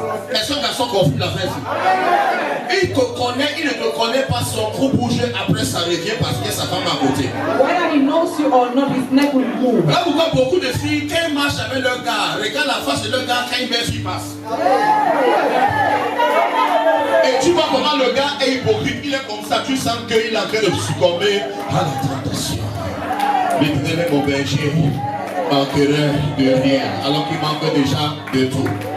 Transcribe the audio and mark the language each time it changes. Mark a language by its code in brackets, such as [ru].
[fr] Personne garçon confie la fraise. Il te connaît, il ne te connaît pas, son cou bouge, après ça revient parce qu'il y a sa femme à côté. [en] Whether he knows you or not, his neck will move. [fr] Là pourquoi beaucoup de filles, quand ils marchent avec leur gars, regardent la face de leur gars quand une belle fille passe. Et tu vois comment le gars est hypocrite, il est comme ça, tu sens qu'il est en train de succomber à la tentation. L'éternel est mon berger, manquerait de rien, alors qu'il manque déjà de tout.